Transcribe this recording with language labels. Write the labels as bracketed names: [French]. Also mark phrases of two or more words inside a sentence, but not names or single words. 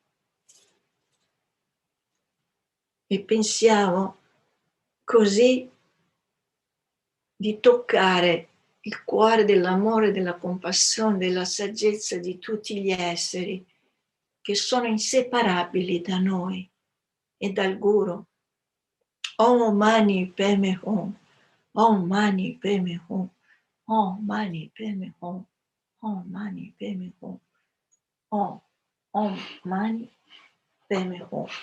[Italian] E pensiamo così di toccare il cuore dell'amore, della compassione, della saggezza di tutti gli esseri che sono inseparabili da noi e dal Guru. [Sanskrit] Om Mani Padme Hum, Om Mani Padme Hum, Om Mani Padme Hum, Om Mani Padme Hum, Om Mani Padme Hum.